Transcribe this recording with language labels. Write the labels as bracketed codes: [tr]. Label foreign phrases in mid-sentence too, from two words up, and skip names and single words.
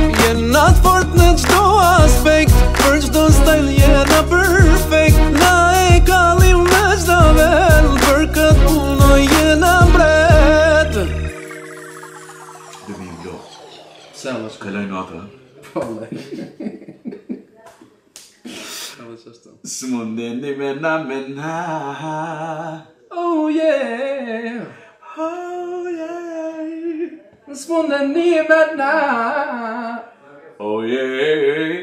[sq] Jena t'fort në qdo aspekt, për qdo stajl jena perfekt. Na e kalim në qdo vel, për këtë punoj jena mbret. Dëmi jo, se alë që kalaj nata. S'mundeni mena. [en] Oh yeah. [sq] S'mundeni mena. [en] Oh yeah.